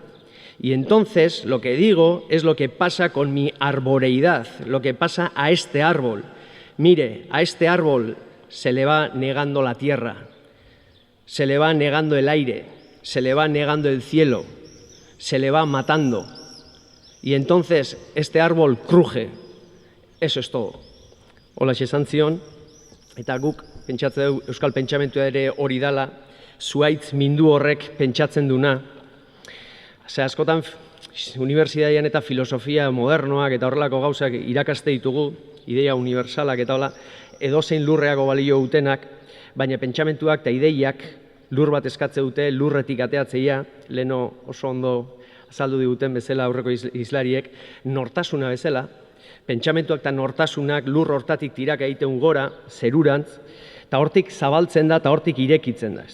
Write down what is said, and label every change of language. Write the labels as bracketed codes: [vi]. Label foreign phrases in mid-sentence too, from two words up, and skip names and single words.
[es] Y entonces lo que digo es lo que pasa con mi arboreidad, lo que pasa a este árbol. Mire, a este árbol se le va negando la tierra, se le va negando el aire, se le va negando el cielo, se le va matando. Y entonces este árbol cruje. Eso es todo. [eu] Hola, esan zion, eta guk pentsatzen dugu euskal pentsamentua ere hori dala, zuaitz mindu horrek pentsatzen duna. Askotan unibertsitatean eta filosofia modernoak eta horrelako gauzak irakaste ditugu, ideia unibersalak eta hola, edozein lurreago balio utenak, baina pentsamentuak eta ideiak lur bat eskatze dute, lurretik ateatzeia, leno oso ondo azaldu diguten bezala aurreko izlariek, nortasuna bezala, pentsamentuak eta nortasunak lur hortatik tiraka egiten gora, zerurantz, eta hortik zabaltzen da eta hortik irekitzen da.